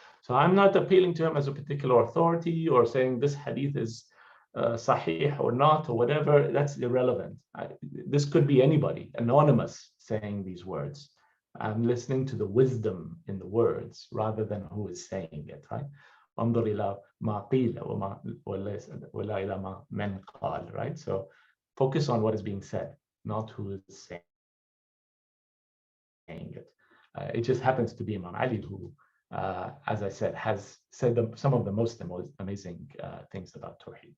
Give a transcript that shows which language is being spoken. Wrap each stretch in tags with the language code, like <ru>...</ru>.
<en>So I'm not appealing to him as a particular authority or saying this hadith is sahih or not or whatever. That's irrelevant. This could be anybody, anonymous, saying these words. I'm listening to the wisdom in the words rather than who is saying it, right?</en> <ar>انظر إلى ما قيل ولا إلى ما من قال,</ar> <en>right? So focus on what is being said, not who is saying it. It just happens to be Imam Ali who, as I said, has said some of the most amazing things about Tawheed.</en>